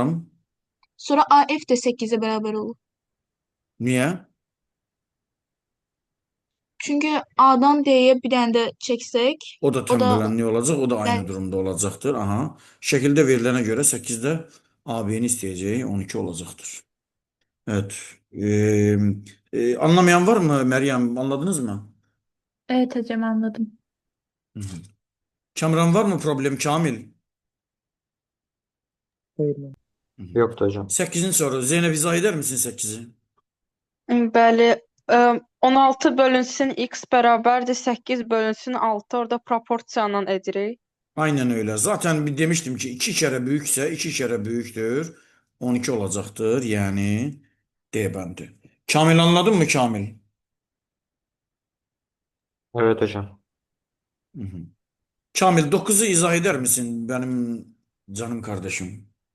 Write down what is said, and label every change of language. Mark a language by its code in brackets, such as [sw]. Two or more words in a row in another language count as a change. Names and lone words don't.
[az] Sonra AF də 8-ə bərabər olur. niyə? Çünki A-dan D-yə bir dənə də çəksək, O da o da tənbələnlik olacaq. O da aynı bəli. durumda olacaqdır. Aha. Şəkildə verilənə görə 8'də AB'ni istəyəcək. 12 olacaqdır. [tr] Evet. Anlamayan var mı Meryem? Anladınız mı? Evet hocam anladım. Hı hı. Kamran var mı problem? Kamil? Hayır. Hı hı. Yoktu hocam. 8'in soru. Zeynep izah eder misin 8'i? [az] Bəli, 16 bölünsün x bərabərdir 8 bölünsün 6. Orada proporsiyanla edirik. [tr] Aynen öyle. Zaten bir demiştim ki 2 kere büyükse 2 kere büyüktür. 12 olacaktır. Yani D bendi. Kamil anladın mı Kamil? Evet hocam. Hı hı. Kamil 9'u izah eder misin benim canım kardeşim?